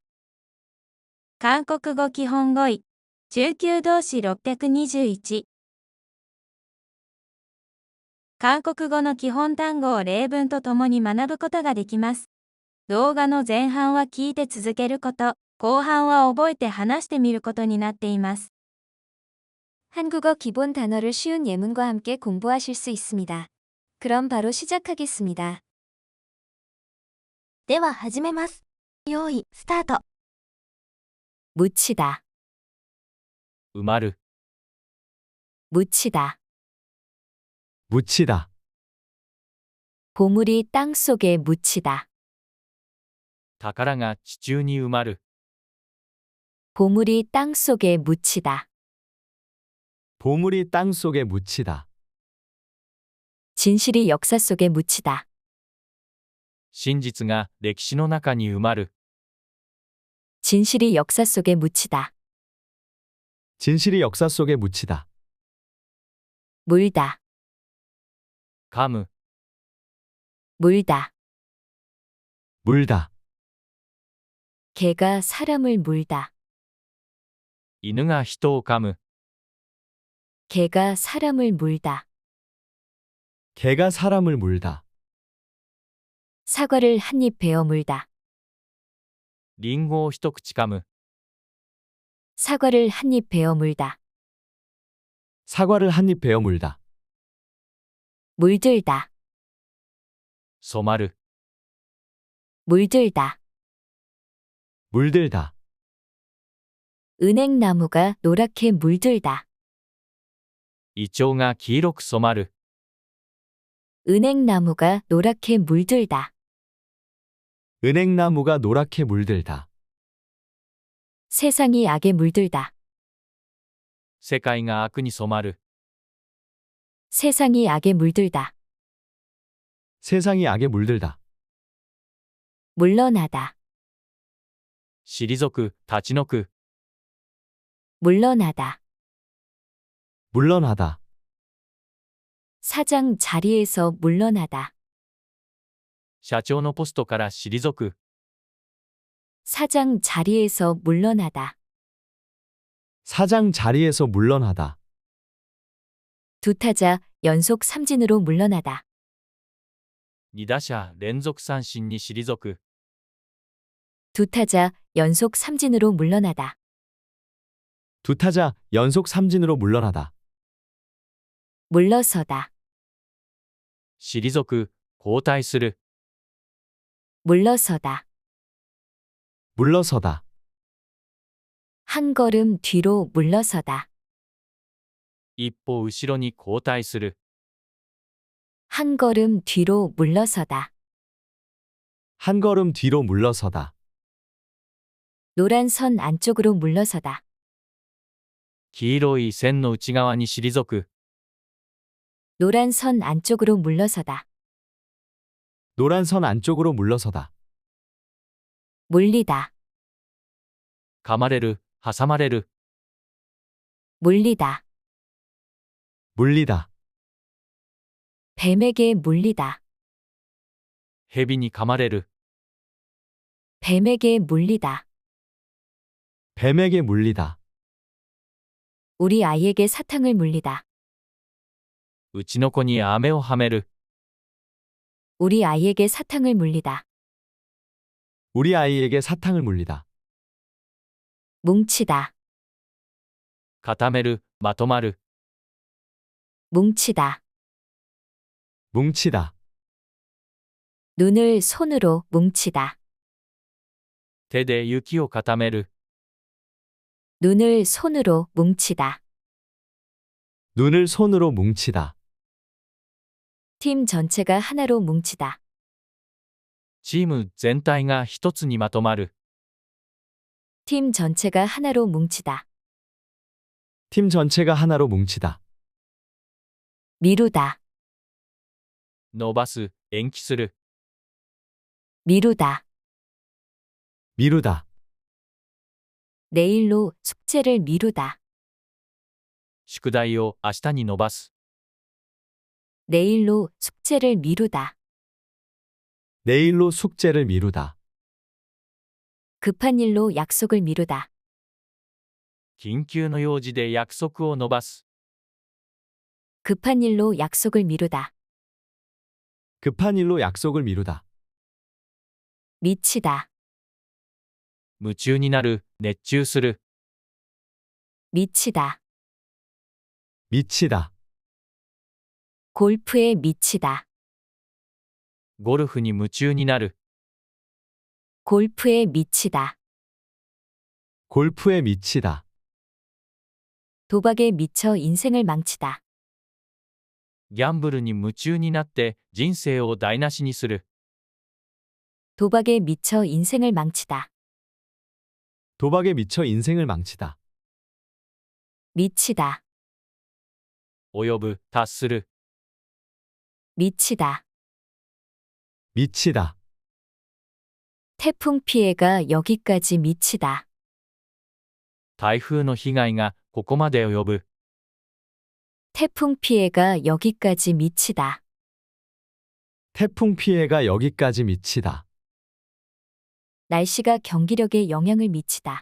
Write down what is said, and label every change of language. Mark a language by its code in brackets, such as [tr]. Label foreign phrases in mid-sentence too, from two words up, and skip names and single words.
[ja] 韓国語基本語彙。中級動詞621。韓国語の基本単語を例文とともに学ぶことができます。動画の前半は聞いて続けること、後半は覚えて話してみることになっています。 [ko] 한국어 기본 단어를 쉬운 예문과 함께 공부하실 수 있습니다. 그럼 바로 시작하겠습니다. [ja] では始めます。用意、スタート。 [ko] 묻히다, [ja] 埋まる、 [ko] 묻히다. 묻히다. 보물이 땅 속에 묻히다. [ja] 宝が地中に埋まる、 [ko] 보물이 땅 속에 묻히다. 보물이 땅 속에 묻히다. 진실이 역사 속에 묻히다. [ja] 真実が歴史の中に埋まる、 [ko] 진실이 역사 속에 묻히다. 진실이 역사 속에 묻히다. 물다, [ja] 噛む、 [ko] 물다. 물다. 개가 사람을 물다. [ja] 犬が人を噛む、 [ko] 개가 사람을 물다. 개가 사람을 물다. 사과를 한 입 베어 물다. [ja] リンゴを一口噛む、 [ko] 사과를 한 입 베어 물다. 사과를 한 입 베어 물다. 물들다, [ja] 染まる、 [ko] 물들다. 물들다. 은행나무가 노랗게 물들다. [ja] イチョウが黄色く染まる、 [ko] 은행나무가 노랗게 물들다. 은행나무가 노랗게 물들다. 세상이 악에 물들다. [ja] 世界が悪に染まる、 [ko] 세상이 악에 물들다. 세상이 악에 물들다. 물러나다, [ja] 退く、立ち退く、 [ko] 물러나다. 물러나다. 사장 자리에서 물러나다. [ja] 社長のポストから退く、 [ko] 사장 자리에서 물러나다. 사장 자리에서 물러나다. 두 타자 연속 삼진으로 물러나다. [ja] 2 打者連続三振に退く、 [ko] 두 타자 연속 삼진으로 물러나다. 두 타자 연속 삼진으로 물러나다. 물러서다, [ja] 退く、交代する、 [ko] 물러서다. 물러서다. 한 걸음 뒤로 물러서다. [ja] 一歩後ろに交代する、 [ko] 한 걸음 뒤로 물러서다. 한 걸음 뒤로 물러서다. 노란 선 안쪽으로 물러서다. [ja] 黄色い線の内側に退く、 [ko] 노란 선 안쪽으로 물러서다. 노란 선 안쪽으로 물러서다. 물리다, [ja] 噛まれる、挟まれる、 [ko] 물리다. 물리다. 뱀에게 물리다. [ja] 蛇に噛まれる、 [ko] 뱀에게 물리다. 뱀에게 물리다. 우리 아이에게 사탕을 물리다. [ja] うちの子に飴をはめる、 [ko] 우리 아이에게 사탕을 물리다. 우리 아이에게 사탕을 물리다. 뭉치다, [ja] 固める、まとまる、 [ko] 뭉치다. 뭉치다. 눈을 손으로 뭉치다. [ja] 手で雪を固める、 [ko] 눈을 손으로 뭉치다. 눈을 손으로 뭉치다. 팀 전체가 하나로 뭉치다. [ja] チーム全体が一つにまとまる、 [ko] 팀 전체가 하나로 뭉치다. 팀 전체가 하나로 뭉치다. 미루다, [ja] 伸ばす、延期する、 [ko] 미루다. 미루다. 내일로 숙제를 미루다. [ja] 宿題を明日に伸ばす、 [ko] 내일로 숙제를 미루다. 내일로 숙제를 미루다. 급한 일로 약속을 미루다. [ja] 緊急の用事で約束を延ばす。 [ko] 급한 일로 약속을 미루다. 급한 일로 약속을 미루다. 미치다. [ja] 夢中になる、熱中する。 [ko] 미치다. 미치다. 골프에 미치다. [ja] ゴルフに夢中になる。 [ko] 골프에 미치다. 골프에 미치다. 도박에 미쳐 인생을 망치다. [ja] ギャンブルに夢中になって人生を台無しにする。 [ko] 도박에 미쳐 인생을 망치다. 도박에 미쳐 인생을 망치다. 미치다. [ja] 及ぶ、達する。 [ko] 미치다. 미치다. 태풍 피해가 여기까지 미치다. [ja] 台風の被害がここまで及ぶ。 [ko] 태풍 피해가 여기까지 미치다. 태풍 피해가 여기까지 미치다. 날씨가 경기력에 영향을 미치다.